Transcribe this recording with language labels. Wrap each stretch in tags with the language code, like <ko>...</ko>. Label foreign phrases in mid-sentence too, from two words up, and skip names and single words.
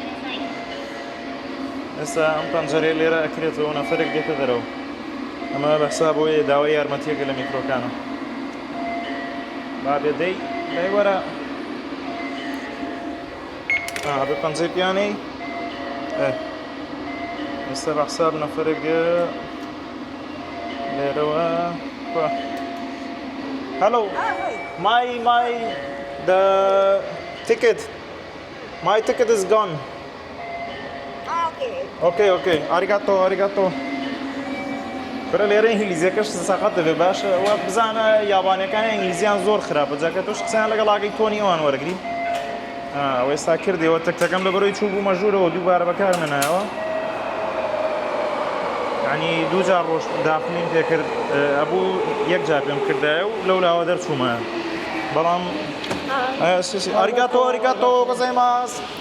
<ckb>ئێستا ئەم پەنجەرەی لێرە ئەکرێتەوە نەفەرێک دێتە دەرەوە ئەمە بەسا بۆیە داوای یارمەتیەکە لە میترۆکانە با بێدەی لای وەرە بە پەنجەی پیانەی ئێستا بە حساب نەفەرێک لێرەوە</ckb> <en>Hello, the my ticket is gone. Okay. Arigato.</en> <ckb>برا لێرە ئینگلیزیەکەش سەقەت دەبێ باشە ئەوە بزانە یابانیەکان ئینگلیزیان زۆر خراپە جاکە تۆش قسەیان لەگەڵاگەی تۆنی ئەوان وەرەگری ئەو ئێستا کردیەوە تەکتەکەم لەبەرەوەی چوو بوو مەژوورەوە دووبارە بەکار نایەوە یعنی دوو جار ڕۆژ داخلین پێکرد ئەبوو یەک جار پێم کردایە و لەولاوە دەرچوومە بەڵام</ckb> <ja>ありがとうございます</ja>